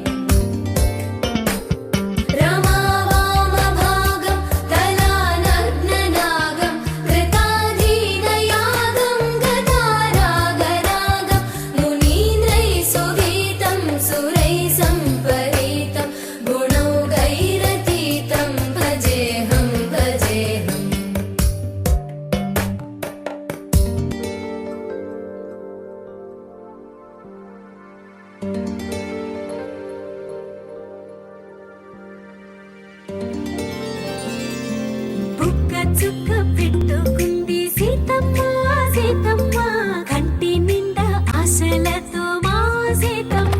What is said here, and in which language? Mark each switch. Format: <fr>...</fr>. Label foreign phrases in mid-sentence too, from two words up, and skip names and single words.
<sa>रमावामभागं तलानग्ननागं कृताधीनयागं गदारागरागं मुनीन्द्रैः सुगीतं सुरैः सम्परीतं गुणौघैरतीतं भजेऽहं भजेऽहम्</sa> <te>బుక్క చుక్క పెట్టుకుంది సీతమ్మ సీతమ్మ కంటి నిండా ఆశలతో మా సీతమ్మ</te>